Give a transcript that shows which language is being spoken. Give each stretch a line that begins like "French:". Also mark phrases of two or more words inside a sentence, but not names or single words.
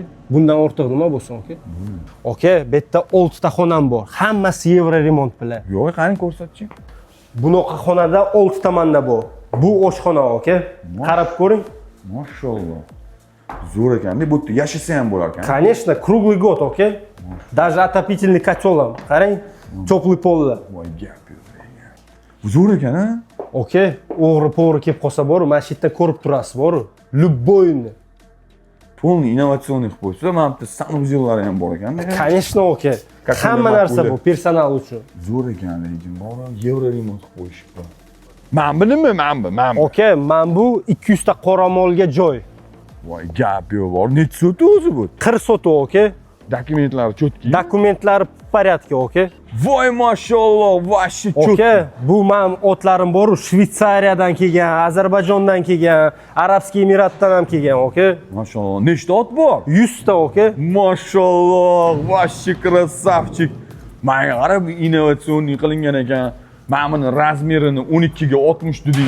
Uzbek: Bundan ortiq nima bo'lsin, okey? Okey, bu yerda 6 ta xonam bor. Hammasi yevro remont bilan. Yo'q, qani ko'rsatchi. Bunaqa xonada 6 ta manda bor. Bu oshxona, okey? Qarab ko'ring. Mashalloh. Zo'r ekan-da, bu yerda yashasa ham bo'lar ekan.
Russian: Конечно, круглый год, okey? Даже отопительный котел ham.
Uzbek: Qarang, теплый pollar. Voy gap yo'q. Zo'r ekan-a? Okey, o'g'ri-po'g'ri kelib qolsa bor, mana shu yerda ko'rib turasiz, bor. Любойni. Полный innovatsion qilib qo'ysa, mana bu sanuzyollar ham bor ekan-da.
Russian: Конечно, okey.
Uzbek: Hamma narsa bu personal uchun. Zo'r ekan lekin, bor yevro remont qilib qo'yishibdi. Mana bu nima? Mana bu. Okey, mana bu 200 ta qoramolga joy. Voy gap yo'q, bor. Necha soti o'zi bu? 40 soti, okey? Dokumentlari cho'tki.
Russian: Dokumentlari в порядке,
Uzbek: okey? Voy mashalloh, vashshi cho'tki. Okey, bu men otlarim bor, Shvetsariyadan kelgan, Ozarbayjondan kelgan, Arabskiy Emiratdan ham kelgan, okey? Mashalloh, nechta ot bor? 100 ta, okey? Mashalloh, vashshi krasavchik. Menga qarab innovatsion qilingan ekan. Mana buni razmerini 12 ga 60 deding.